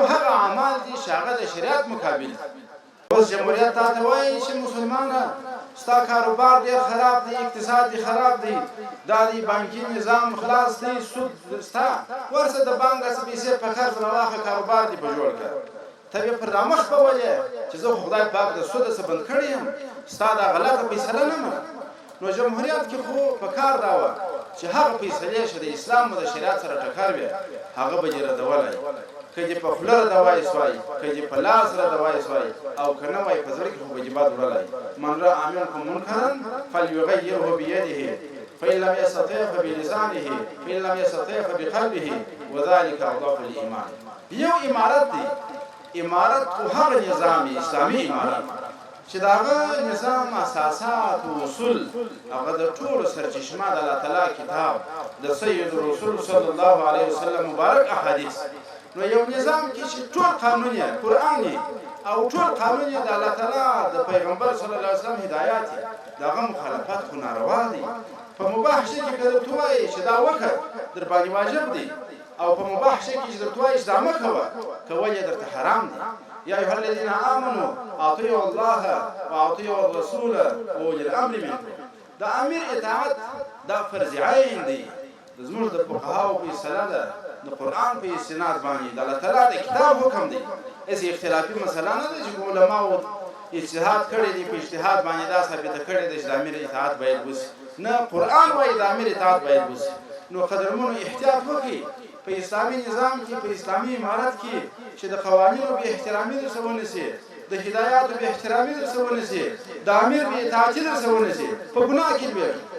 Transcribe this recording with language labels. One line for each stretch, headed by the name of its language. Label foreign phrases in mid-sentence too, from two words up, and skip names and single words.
Pashto: هغه اعمال دي چې هغه د شریعت مقابل دي اوس جمهوریت تا ته وایي چې مسلمانه ستا کاروبار ډېر خراب دی اقتصاد دی خراب دی دا دی بانکي نظام خلاص دی سود ستا ورسه د بانک څخه پیسې په قرض راواخله کاروبار دې په جوړ کړه ته بیا پر رامخ به ولې چې زه خو خدای پاک د سوده څخه بند کړی یم ستا دا غلطه فیصله نه منه نو جمهوریت کې خو په کار دا وه چې هغه فیصلې چې د اسلام او د شریعت سره ټکر وي هغه به دې ردولی که دې په خوله ردوای سوای که دې په لاس ردوای سوای او که نه وای په زړه کې خو به دې باد وړلی
Arabic: من رأى منکم منکرا فلیغیره بیده فإن لم يستطع فبلسانه فإن لم يستطع فبقلبه وذلك أضعف الإيمان
Pashto: یو امارت دی امارت خو هغه نظام اسلامي امارت چې د هغه نظام اساسات او اصول هغه د ټولو سرچشمه د الله تعالی کتاب د سید رسول
Arabic: صلی الله علیه وسلم
Pashto: مبارک احادیث نو یو نظام کې چې ټول قانون یې قرآن او ټول قانون یې د الله تعالی د پیغمبر
Arabic: صلی الله علیه وسلم
Pashto: هدایات د هغه مخالفت خو ناروا دی په مباح شي کې که درته ووایي چې دا وکړه در باندې واجب دی او په مباح شي کې چې درته ووایي چې دا مه کوه کول یې درته حرام دی
Arabic: یا ایها الذین آمنوا اطیعوا الله واطیعوا الرسول واولي الامر منکم
Pashto: د امیر اطاعت دا فرض عین دی زموږ د فقهاو فیصله ده د قرآن په استناد باندې د الله تعالی د کتاب حکم دی هسې اختلافي مسله نه ده چې علماو اجتهاد کړی دی په اجتهاد باندې دا ثابته کړې ده چې د امیر اطاعت باید وسي نه قرآن وایي د امیر اطاعت باید وسي نو قدرمنو احتیاط وکړي په اسلامي نظام کې په اسلامي امارت کې چې د قوانینو بې احترامي درڅه ونسي د هدایاتو بې احترامي درڅه ونسي د امیر بې اطاعتي درڅه ونسي په ګناه کې لویږي